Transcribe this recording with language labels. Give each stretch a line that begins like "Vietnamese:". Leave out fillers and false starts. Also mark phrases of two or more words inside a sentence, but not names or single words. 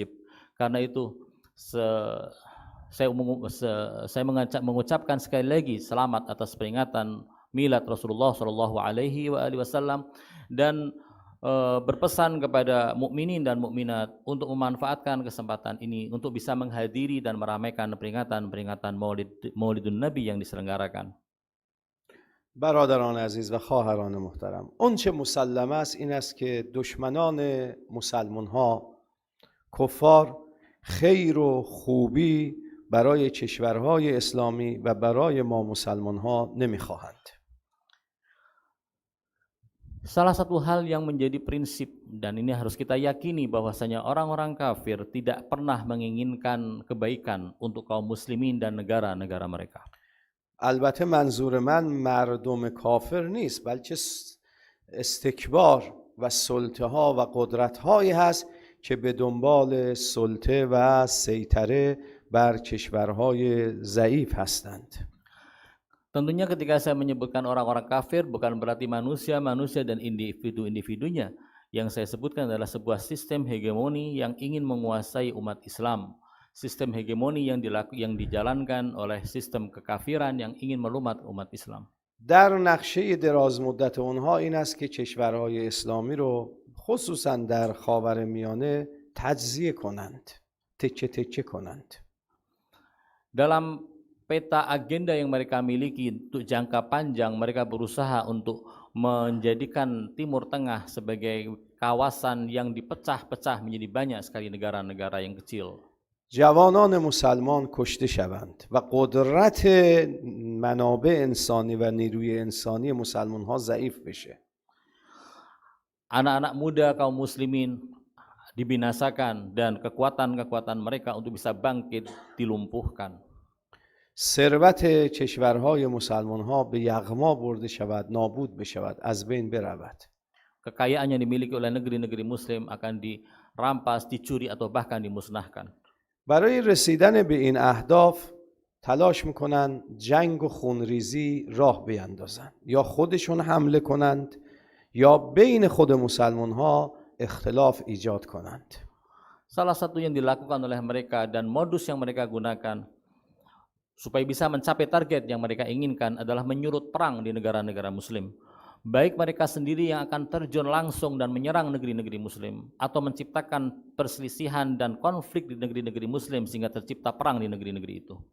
Indonesian: Karena itu saya mengucapkan sekali lagi selamat atas peringatan Milad Rasulullah
Arabic: صلى الله عليه وسلم
Indonesian: dan berpesan kepada mukminin dan mukminat untuk memanfaatkan kesempatan ini untuk bisa menghadiri dan meramaikan peringatan Maulidun Nabi yang diselenggarakan.
Persian: برادران عزیز و خواهران محترم، اون چه مسلم است این است که دشمنان مسلمان ها، کفار، خیر و خوبی برای کشورهای اسلامی و برای ما مسلمان ها نمیخواهند.
Indonesian: Salah satu hal yang menjadi prinsip dan ini harus kita yakini bahwasanya orang-orang kafir tidak pernah menginginkan kebaikan untuk kaum muslimin dan negara-negara mereka.
Persian: البته منظور من مردم کافر نیست، بلکه استکبار و سلطه ها و قدرت هایی هست که به دنبال سلطه و سیطره بر کشورهای ضعیف هستند.
Indonesian: Tentunya ketika saya menyebutkan orang-orang kafir bukan berarti manusia dan individu-individunya. Yang saya sebutkan adalah sebuah sistem hegemoni yang ingin menguasai umat Islam. Sistem hegemoni yang dijalankan oleh sistem kekafiran yang ingin melumat umat Islam.
Persian: در نقشه دراز مدت اونها این است که کشورهای اسلامی رو خصوصا در خاورمیانه تجزیه کنند، تکه تکه کنند.
Indonesian: Dalam peta agenda yang mereka miliki untuk jangka panjang, mereka berusaha untuk menjadikan Timur Tengah sebagai kawasan yang dipecah-pecah menjadi banyak sekali negara-negara yang kecil.
Persian: جوانان مسلمان کشته شوند و قدرت منابع انسانی و نیروی انسانی مسلمان ها ضعیف بشه.
Indonesian: Anak-anak muda kaum muslimin dibinasakan dan kekuatan-kekuatan mereka untuk bisa bangkit dilumpuhkan.
Persian: ثروت کشورهای مسلمان ها به یغما برده شود، نابود بشود، از بین برود.
Indonesian: Kekayaan yang dimiliki oleh negeri-negeri muslim akan dirampas, dicuri atau bahkan dimusnahkan.
Persian: برای رسیدن به این اهداف تلاش میکنن جنگ و خونریزی راه بیندازن، یا خودشون حمله کنند یا بین خود مسلمان ها اختلاف ایجاد کنند.
Indonesian: Salah satu yang dilakukan oleh mereka dan modus yang mereka gunakan supaya bisa mencapai target yang mereka inginkan adalah menyurut perang di negara-negara muslim. Baik mereka sendiri yang akan terjun langsung dan menyerang negeri-negeri muslim atau menciptakan perselisihan dan konflik di negeri-negeri muslim sehingga tercipta perang di negeri-negeri itu.